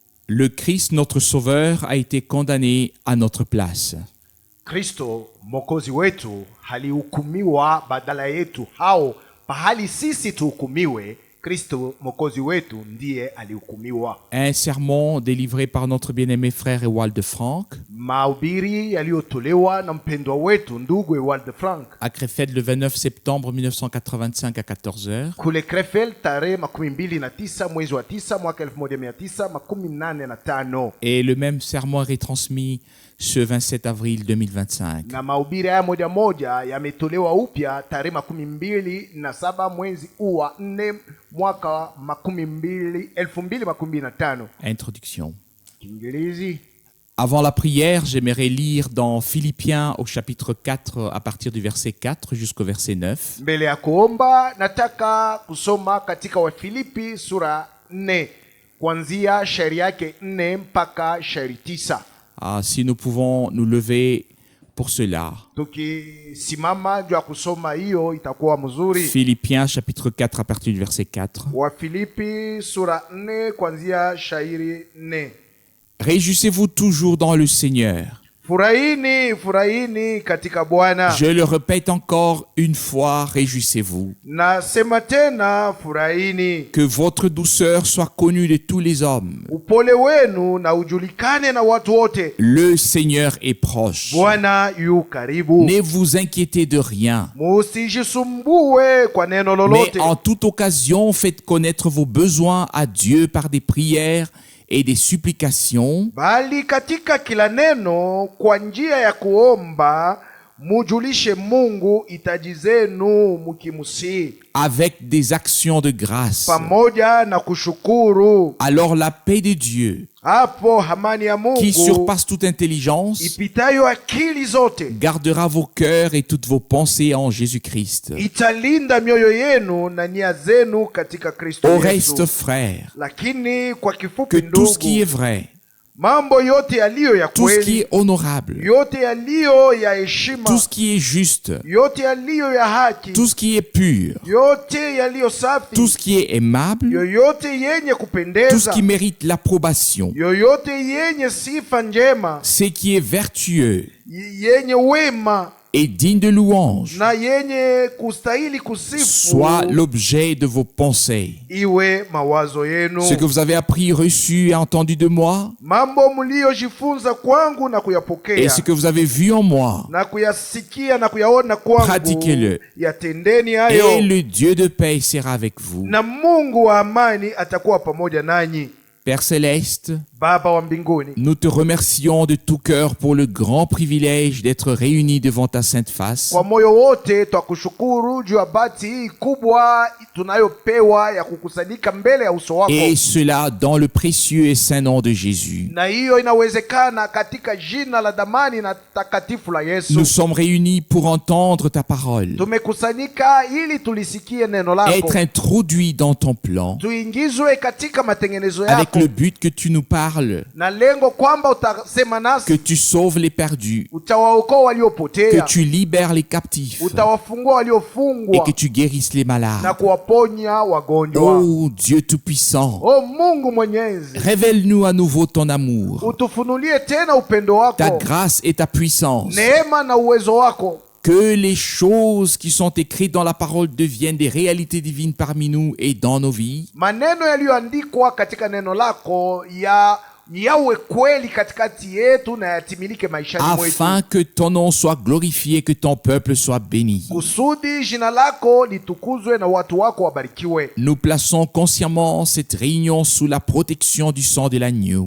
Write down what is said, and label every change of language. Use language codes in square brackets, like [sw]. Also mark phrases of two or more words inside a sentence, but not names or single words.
[fr] Le Christ, notre Sauveur, a été condamné à notre place. [sw] Kristo Mwokozi wetu alihukumiwa badala yetu, hao pahali sisi tuhukumiwe, Kristo Mwokozi wetu ndiye alihukumiwa. [fr] Un sermon délivré par notre bien-aimé frère Ewald de Franck [sw] Mahubiri yaliyotolewa na mpendwa wetu ndugu Ewald de Franck [fr] à Krefeld le 29 septembre 1985 à 14h. [sw] kule Krefeld tarehe 29 mwezi wa 9 mwaka 1985. [fr] Et le même sermon est retransmis ce 27 avril 2025. [sw] Na mahubiri haya moja moja yametolewa upya tarehe 27 mwezi wa 4 mwaka 2025. [fr] Introduction. [sw] Kiingereza. [fr] Avant la prière, j'aimerais lire dans Philippiens au chapitre 4 à partir du verset 4 jusqu'au verset 9. [sw] Mbele ya kuomba nataka kusoma katika Wafilipi sura 4 kuanzia shairi yake 4 mpaka shairi 9. [fr] Si nous pouvons nous lever pour cela. [sw] Tukisimama juu ya kusoma hiyo itakuwa mzuri. [fr] Philippiens chapitre 4 à partir du verset 4. [sw] Wafilipi sura 4 kuanzia shairi 4. [fr] Réjouissez-vous toujours dans le Seigneur. [sw] Furahini, furahini katika Bwana. [fr] Je le répète encore une fois, réjouissez-vous. [sw] Nasema tena furahini. [fr] Que votre douceur soit connue de tous les hommes. [sw] Upole wenu na ujulikane na watu wote. [fr] Le Seigneur est proche. [sw] Bwana yu karibu. [fr] Ne vous inquiétez de rien. [sw] Musijisumbue kwa neno lolote. [fr] Mais en toute occasion, faites connaître vos besoins à Dieu par des prières et des supplications, [sw] bali katika kila neno kwa njia ya kuomba mujulishe Mungu hitaji zenu mukimusi, [fr] avec des actions de grâce. [sw] pamoja na kushukuru. [fr] Alors la paix de Dieu, [sw] Hapo amani ya Mungu [fr] qui surpasse toute intelligence, [sw] ipitayo akili zote, [fr] gardera vos cœurs et toutes vos pensées en Jésus-Christ. [sw] italinda mioyo yenu na nia zenu katika Kristo [fr] Au [sw] Yesu. [fr] reste, frères, [sw] Lakini kwa [fr] que [sw] kifupi [fr] tout ce qui est [sw] ndugu, [fr] vrai, [sw] mambo yote yaliyo ya [fr] tout ce qui [sw] kweli, [fr] est honorable, [sw] yote yaliyo ya heshima, [fr] tout ce qui est juste, [sw] yote yaliyo ya haki, [fr] tout ce qui est pur, [sw] yote yaliyo safi, [fr] tout ce qui est aimable, [sw] yoyote yenye [fr] tout ce [sw] kupendeza, [fr] qui mérite l'approbation, [sw] yoyote yenye sifa njema, [fr] ce qui est vertueux [sw] yenye wema [fr] et digne de louange, [sw] na yenye kustahili kusifu, [fr] soit l'objet de vos pensées. [sw] iwe mawazo yenu. [fr] Ce que vous avez appris, reçu et entendu de moi, [sw] Mambo mliojifunza kwangu na [fr] et [sw] kuyapokea [fr] ce que vous avez vu en moi, [sw] na kuyasikia na kuyaona kwangu, [fr] pratiquez-le. [sw] yatendeni [fr] et [sw] hayo, [fr] le Dieu de paix sera avec vous. [sw] na Mungu wa amani atakuwa pamoja nanyi. [fr] Père Céleste, [sw] Baba wa mbinguni, [fr] nous te remercions de tout cœur pour le grand privilège d'être réunis devant ta sainte face. [sw] kwa moyo wote twakushukuru juu ya bahati hii kubwa tunayopewa ya kukusanyika mbele ya uso wako, [fr] Et cela dans le précieux et saint nom de Jésus. [sw] na hiyo inawezekana katika jina la damani na takatifu la Yesu. [fr] Nous sommes réunis pour entendre ta parole, [sw] Tumekusanyika ili tulisikie neno lako, [fr] être introduits dans ton plan, [sw] tuingizwe katika matengenezo [fr] avec [sw] yako, [fr] le but que tu nous parles, [sw] na lengo kwamba utasema [fr] que [sw] nasi, [fr] tu sauves les perdus, [sw] utawaokoa [fr] que [sw] waliopotea, [fr] tu libères les captifs [sw] utawafungua [fr] et [sw] waliofungwa [fr] que tu guérisses les [sw] na [fr] malades. [sw] kuwaponya wagonjwa. [fr] Oh Dieu Tout-Puissant, [sw] O Mungu Mwenyezi, [fr] révèle-nous à nouveau ton amour, [sw] utufunulie tena upendo wako, [fr] ta grâce et ta puissance. [sw] neema na uwezo wako, [fr] Que les choses qui sont écrites dans la parole deviennent des réalités divines parmi nous et dans nos vies. [sw] maneno yaliyoandikwa katika neno lako yawe kweli katikati yetu na yatimilike maishani mwetu, [fr] Afin que ton nom soit glorifié, que ton peuple soit béni. [sw] kusudi jina lako litukuzwe na watu wako wabarikiwe. [fr] Nous plaçons consciemment cette réunion sous la protection du sang de l'agneau.